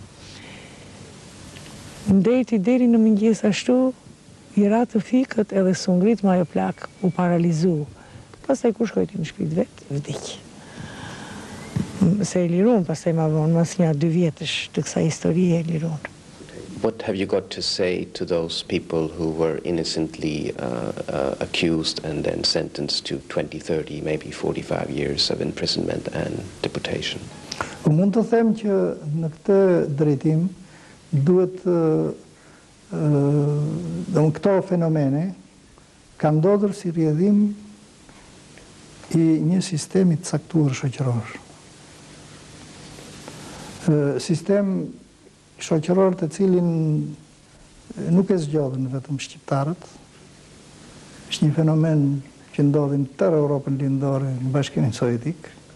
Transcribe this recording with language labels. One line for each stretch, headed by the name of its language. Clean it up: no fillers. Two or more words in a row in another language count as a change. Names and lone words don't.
Albanian: Ndeti deri në mëngjes ashtu, i ratë fikët edhe së ngrit ma jo plak u paralizu. Pastaj kur shkojti në shpit vetë, vdikë. Se e lirun, pastaj ma vonë, mas një 2 vjetësh të kësa historie e lirun.
English: What have you got to say to those people who were innocently accused and then sentenced to 20, 30, maybe 45 years of imprisonment and deportation?
Albanian: Mund të them që në këtë drejtim duhet këto fenomene kanë ndodhur si rrjedhim i një sistemi të caktuar shoqëror. Sistem shoqëror të cilin nuk e zgjodhin vetëm shqiptarët, është një fenomen që ndodhi në tërë Europën lindore, në Bashkimin Sovjetik.